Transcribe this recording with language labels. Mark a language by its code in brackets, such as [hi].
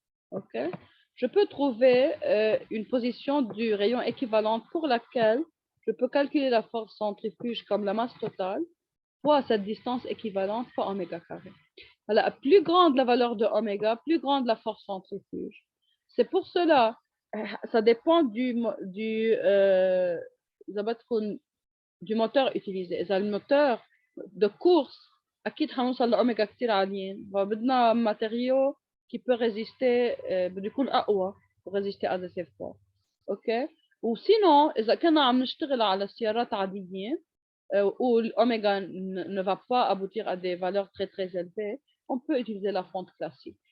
[fr] Ok, je peux trouver une position du rayon équivalente pour laquelle je peux calculer la force centrifuge comme la masse totale fois cette distance équivalente fois oméga carré. Alors, plus grande la valeur de oméga, plus grande la force centrifuge. C'est pour cela, ça dépend du moteur utilisé. [ar] إذا الموتور de course أكيد حنوصل لأوميجا كتير عاليين، فبدنا ماتيريو [fr] qui peut résister، [ar] بده يكون أقوى [fr] pour résister à des efforts. [ar] أوكي، وسينو إذا كنا عم نشتغل على سيارات عاديين [fr] où l'oméga ne va pas aboutir à des valeurs très très élevées, on peut utiliser la fonte classique.